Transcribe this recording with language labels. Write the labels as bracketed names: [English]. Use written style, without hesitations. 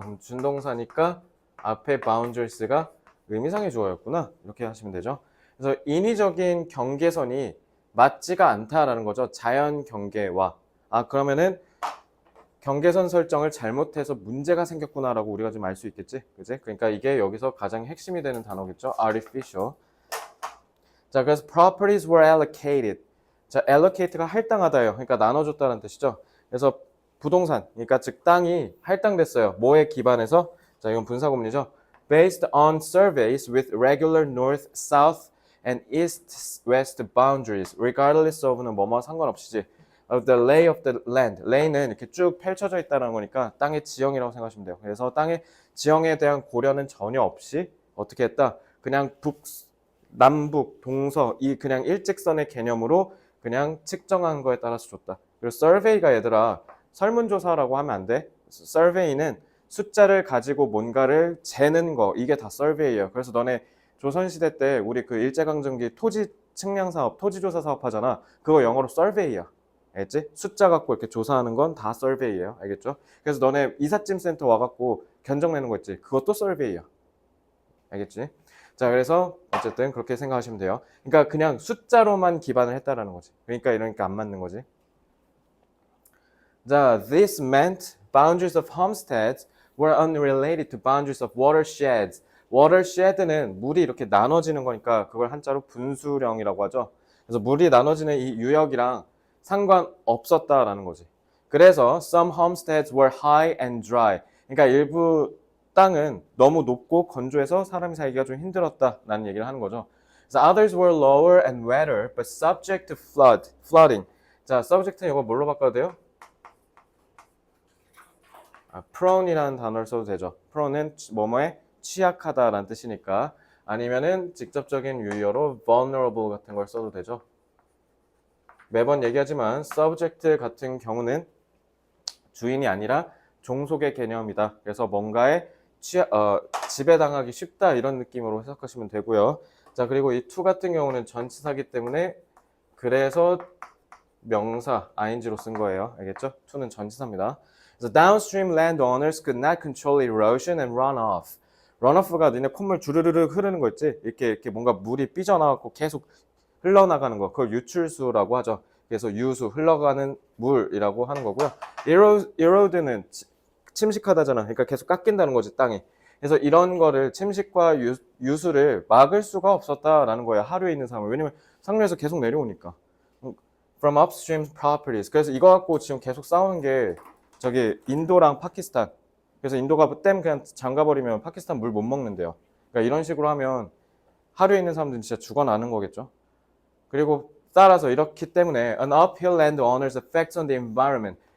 [Korean] 그럼 준동사니까 앞에 boundaries가 의미상의 주어였구나. 이렇게 하시면 되죠. 그래서 인위적인 경계선이 맞지가 않다라는 거죠. 자연 경계와. 그러면은 경계선 설정을 잘못해서 문제가 생겼구나라고 우리가 좀 알 수 있겠지? 그지? 그러니까 이게 여기서 가장 핵심이 되는 단어겠죠? [English] artificial. [Korean] 자, 그래서 [English] properties were allocated. [Korean] 자, allocate가 할당하다예요. 그러니까 나눠줬다는 뜻이죠. 그래서 부동산, 그러니까 즉 땅이 할당됐어요. 뭐에 기반해서? 자, 이건 분사구문이죠. [English] Based on surveys with regular north, south, and east-west boundaries, regardless of는 [Korean] 뭐뭐 상관없이지. [English] of the lay of the land. [Korean] lay는 이렇게 쭉 펼쳐져 있다는 거니까 땅의 지형이라고 생각하시면 돼요. 그래서 땅의 지형에 대한 고려는 전혀 없이 어떻게 했다? 그냥 남북, 동서 이 그냥 일직선의 개념으로 그냥 측정한 거에 따라서 줬다. 그리고 survey가 얘들아 설문조사라고 하면 안 돼. survey는 숫자를 가지고 뭔가를 재는 거 이게 다 survey예요. 그래서 너네 조선시대 때 우리 그 일제강점기 토지 측량 사업, 토지조사 사업 하잖아. 그거 영어로 survey야. 알겠지? 숫자 갖고 이렇게 조사하는 건 다 survey예요. 알겠죠? 그래서 너네 이삿짐 센터 와갖고 견적 내는 거 있지? 그것도 survey야. 알겠지? 자, 그래서 어쨌든 그렇게 생각하시면 돼요. 그러니까 그냥 숫자로만 기반을 했다라는 거지. 그러니까 안 맞는 거지. [English] 자, this meant boundaries of homesteads were unrelated to boundaries of watersheds. [Korean] watershed는 물이 이렇게 나눠지는 거니까 그걸 한자로 분수령이라고 하죠. 그래서 물이 나눠지는 이 유역이랑 상관없었다라는 거지. 그래서 [English] some homesteads were high and dry. [Korean] 그러니까 일부 땅은 너무 높고 건조해서 사람이 살기가 좀 힘들었다라는 얘기를 하는 거죠. 그래서 [English] others were lower and wetter but subject to flooding. [Korean] 자, subject는 이거 뭘로 바꿔도 돼요? prone이라는 단어를 써도 되죠. prone은 뭐뭐에 취약하다라는 뜻이니까 아니면은 직접적인 유의어로 vulnerable 같은 걸 써도 되죠. 매번 얘기하지만 subject 같은 경우는 주인이 아니라 종속의 개념이다. 그래서 뭔가에 지배당하기 쉽다 이런 느낌으로 해석하시면 되고요. 자 그리고 이 to 같은 경우는 전치사기 때문에 그래서 명사 ing로 쓴 거예요. 알겠죠? to는 전치사입니다. 그래서 [English] downstream landowners could not control erosion and runoff. [Korean] runoff가 너네 콧물 주르르르 흐르는 거 있지? 이렇게 뭔가 물이 삐져나가고 계속 흘러나가는 거. 그걸 유출수라고 하죠. 그래서 유수, 흘러가는 물이라고 하는 거고요. erode는 침식하다잖아. 그러니까 계속 깎인다는 거지, 땅이. 그래서 이런 거를 침식과 유수를 막을 수가 없었다라는 거예요. 하류에 있는 사람은. 왜냐면 상류에서 계속 내려오니까. [English] From upstream properties. [Korean] 그래서 이거 갖고 지금 계속 싸우는 게 저기 인도랑 파키스탄. 그래서 인도가 댐 그냥 잠가버리면 파키스탄 물 못 먹는데요. 그러니까 이런 식으로 하면 하류에 있는 사람들은 진짜 죽어나는 거겠죠. 그리고 따라서 이렇기 때문에 [English] an uphill land owner's effects on the environment.